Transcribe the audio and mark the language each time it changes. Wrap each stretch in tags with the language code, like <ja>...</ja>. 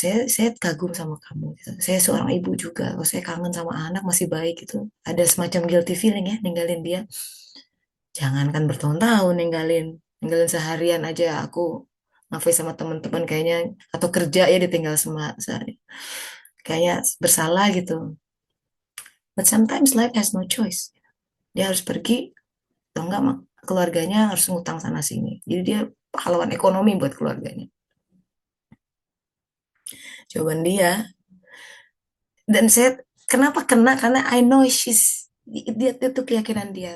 <id>Saya kagum sama kamu. Gitu. Saya seorang ibu juga, kalau saya kangen sama anak masih baik gitu. Ada semacam guilty feeling ya, ninggalin dia. Jangankan bertahun-tahun ninggalin seharian aja aku ngafe sama teman-teman kayaknya atau kerja ya ditinggal sama sehari. Kayaknya bersalah gitu.</id> <en>But sometimes life has no choice.</en> <id>Dia harus pergi atau enggak keluarganya harus ngutang sana sini. Jadi dia pahlawan ekonomi buat keluarganya. Jawaban dia dan saya kenapa kena karena</id> <en>I know</en> <id>dia itu keyakinan dia.</id>